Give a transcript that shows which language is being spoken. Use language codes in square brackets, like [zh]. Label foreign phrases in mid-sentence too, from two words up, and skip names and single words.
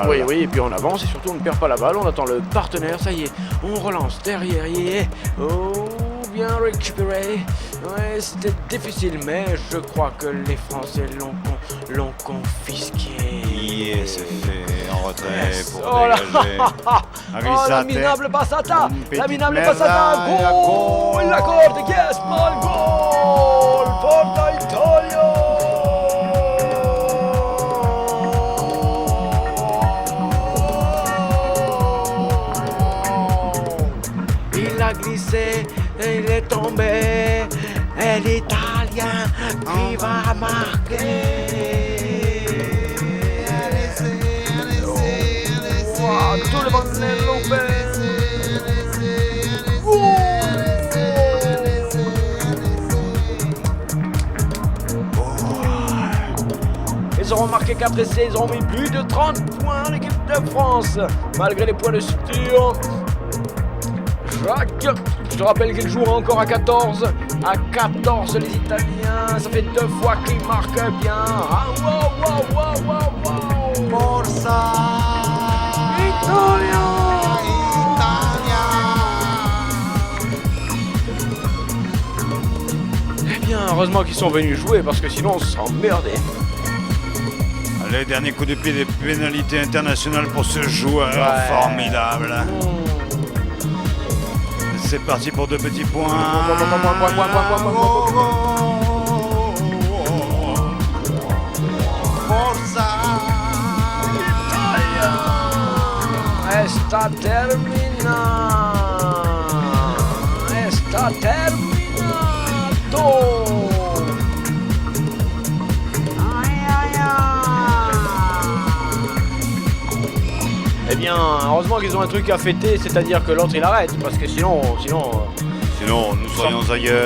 [fr] Oui, et puis on avance et surtout on ne perd pas la balle, on attend le partenaire, ça y est, on relance derrière, oh, bien récupéré. Ouais, c'était difficile, mais je crois que les Français l'ont confisqué. C'est fait en retrait pour Oh là dégager. Oh, la minable passata! Une La petite minable merda, passata! et la Goal! goal. La corde, [en] yes, my goal! [it] Forza Italia! [fr] Il a glissé, il est tombé, et l'Italien qui va marquer. Tout le monde est loupé. Ils auront marqué qu'après ça, ils auront mis plus de 30 points l'équipe de France, malgré les points de suture. Jacques, je te rappelle qu'ils jouent encore à 14. À 14 les Italiens, ça fait 2 fois qu'ils marquent bien. [it] Ah, wow. Forza Italia! [fr] Eh bien, heureusement qu'ils sont venus jouer parce que sinon on s'emmerdait. Allez, dernier coup de pied des pénalités internationales pour ce joueur formidable. C'est parti pour 2 petits points. Forza! [it] Está terminato. [fr] Eh bien, heureusement qu'ils ont un truc à fêter, c'est-à-dire que l'autre il arrête, parce que sinon, nous serions ailleurs.